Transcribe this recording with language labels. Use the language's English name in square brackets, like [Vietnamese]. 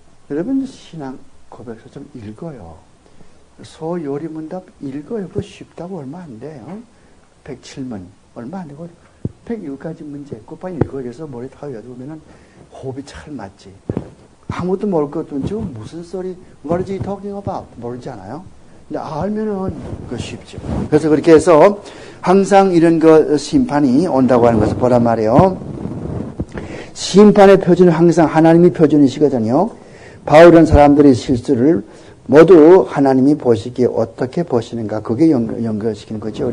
[Korean] 여러분 신앙 고백서 좀 읽어요. 소요리문답 읽어요. 그거 쉽다고 얼마 안 돼요. 107문 얼마 안 되고 101가지 문제 끝까지 읽어야 돼서 머리 다 외워두면은 호흡이 잘 맞지. 아무것도 모를 것도 없지. 무슨 소리 [English] What is he talking about? [Korean] 모르지 않아요? 근데 알면은 그거 쉽죠. 그래서 그렇게 해서 항상 이런 그 심판이 온다고 하는 것을 보란 말이에요. 심판의 표준은 항상 하나님이 표준이시거든요. 바울은 사람들의 실수를 모두 하나님이 보시기에 어떻게 보시는가 그게 연결시키는 거죠.